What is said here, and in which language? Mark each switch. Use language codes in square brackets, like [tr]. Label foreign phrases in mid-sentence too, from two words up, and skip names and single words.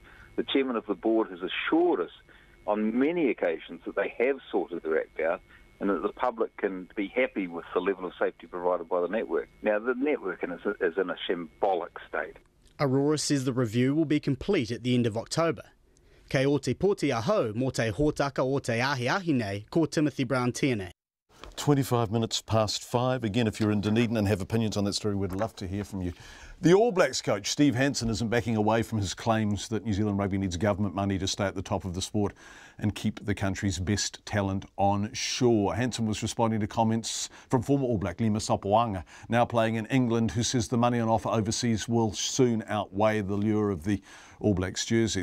[en] The chairman of the board has assured us on many occasions that they have sorted their act out and that the public can be happy with the level of safety provided by the network. Now, the network is in a shambolic state. Aurora says the review will be complete at the end of October. [mi] Kei o te poti aho, mō te hōtaka o te ahi nei, ko Timothy Brown tēnei. [en] 25 minutes past 5. Again, if you're in Dunedin and have opinions on that story, we'd love to hear from you. The All Blacks coach, Steve Hansen, isn't backing away from his claims that New Zealand rugby needs government money to stay at the top of the sport and keep the country's best talent on shore. Hansen was responding to comments from former All Black Lima Sopoaga, now playing in England, who says the money on offer overseas will soon outweigh the lure of the All Blacks jersey.